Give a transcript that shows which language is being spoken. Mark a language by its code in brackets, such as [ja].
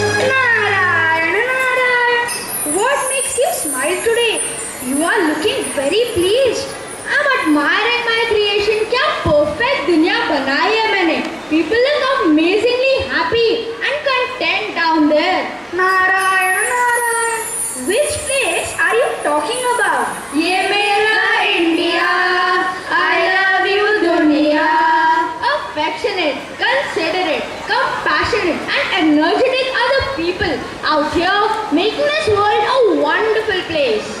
[en] Narayana, Narayana. What makes you smile today? You are looking very pleased. I'm admiring my creation. [hi] क्या perfect दुनिया बनाई है मैंने. [en] People look amazingly happy and content down there. Narayana, Narayana. Which place are you talking about? [hi] ये मेरा India, [en] I love you [hi] दुनिया. [en] Affectionate, considerate, compassionate and energetic are the people out here making this world a wonderful place.